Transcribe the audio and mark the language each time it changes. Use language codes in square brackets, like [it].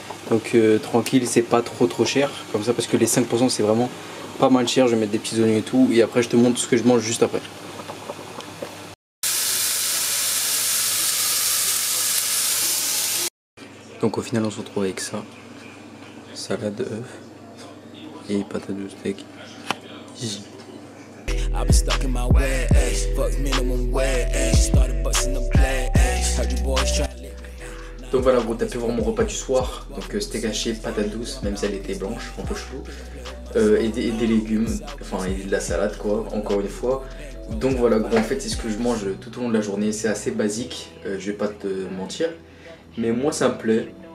[fr] Donc tranquille, c'est pas trop cher. Comme ça, parce que les 5% c'est vraiment pas mal cher. Je vais mettre des petits oignons et tout. Et après je te montre ce que je mange juste après. Donc au final on se retrouve avec ça. Salade d'œufs et patates de steak. [en] Easy. I've been stuck in my ways, fuck minimum wage, started busting the plays, heard you boys try to live. [fr] Donc voilà gros, t'as pu voir mon repas du soir, donc steak haché, patate douce, même si elle était blanche, un peu chelou, et des légumes, enfin et de la salade quoi, encore une fois. Donc voilà gros, en fait c'est ce que je mange tout au long de la journée, c'est assez basique, je vais pas te mentir, mais moi ça me plaît.